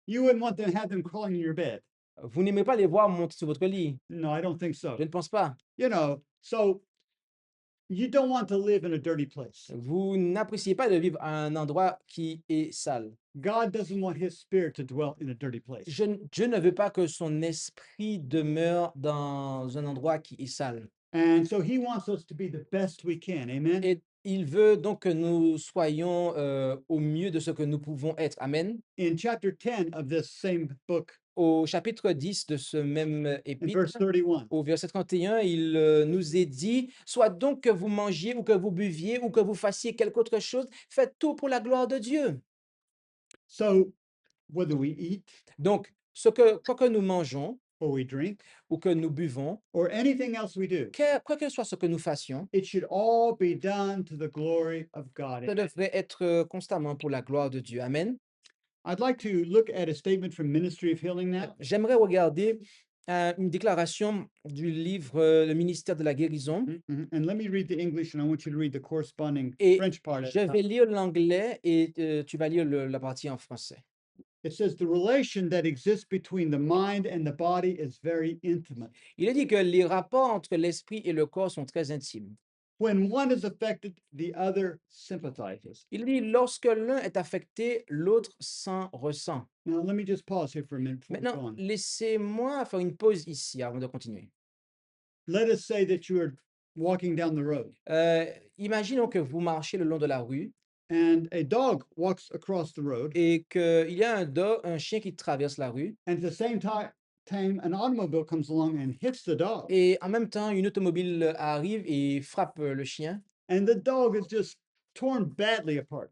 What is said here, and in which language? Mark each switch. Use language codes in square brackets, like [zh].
[en] You wouldn't want to have them crawling in your bed. [fr] Vous n'aimez pas les voir monter sur votre lit. [en] No, I don't think so. [fr] Je ne pense pas. [en] You know, so you don't want to live in a dirty place. [fr] Vous n'appréciez pas de vivre à un endroit qui est sale. [en] God doesn't want his spirit to dwell in a dirty place. [fr] Dieu ne veut pas que son esprit demeure dans un endroit qui est sale. [en] And so he wants us to be the best we can. Amen. [fr] Et il veut donc que nous soyons au mieux de ce que nous pouvons être. Amen. [en] In chapter 10 of this same book, [fr] Au chapitre 10 de ce même [en] in [fr] épître, [en] verse 31, [fr] au verset 31, il nous est dit, soit donc que vous mangiez ou que vous buviez ou que vous fassiez quelque autre chose, faites tout pour la gloire de Dieu. [en] so whether we eat [fr] Donc, quoi que nous mangeons [en] or we drink [fr] ou que nous buvons, [en] or anything else we do, [fr] quoi que soit ce que nous fassions, [en] it should all be done to the glory of God. [fr] ça devrait être constamment pour la gloire de Dieu. Amen. [en] I'd like to look at a statement from Ministry of Healing now. [fr] J'aimerais regarder une déclaration du livre Le ministère de la guérison. Mhm. [en] And let me read the English and I want you to read the corresponding [fr] Et [en] French part. at [fr] je [en] the [fr] vais [en] top. [fr] lire l'anglais et tu vas lire la partie en français. [en] It says the relation that exists between the mind and the body is very intimate. [fr] Il est dit que les rapports entre l'esprit et le corps sont très intimes. [en] When one is affected, the other sympathizes. [fr] Il dit lorsque l'un est affecté, l'autre s'en ressent. [en] Now, let me just pause here for a minute before we go [fr] Maintenant, [en] on. [fr] laissez-moi faire une pause ici avant de continuer. [en] Let us say that you are walking down the road [fr] Imaginons que vous marchez le long de la rue [en] and a dog walks across the road, [fr] et qu'il y a un chien qui traverse la rue [en] and at the same time, an automobile comes along and hits the dog, [fr] et en même temps, une automobile arrive et frappe le chien [en] and the dog is just torn badly apart.